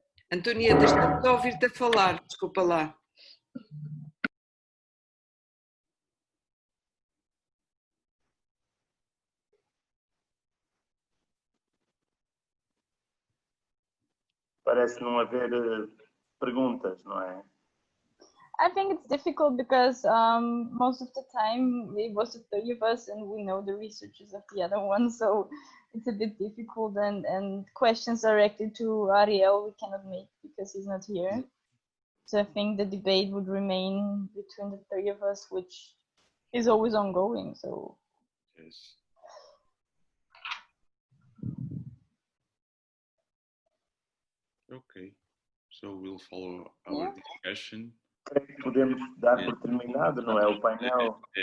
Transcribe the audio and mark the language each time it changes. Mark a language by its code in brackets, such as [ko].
[pt] Antonieta, estamos a ouvir-te a falar. Desculpa lá. Parece não haver perguntas, não é? [en] I think it's difficult because most of the time it was the three of us and we know the researchers of the other one, so it's a bit difficult, and questions directed to Ariel we cannot make because he's not here. So I think the debate would remain between the three of us, which is always ongoing. So Yes. Okay, so we'll follow our discussion. [pt] Creio que podemos dar por terminado, não é? O painel.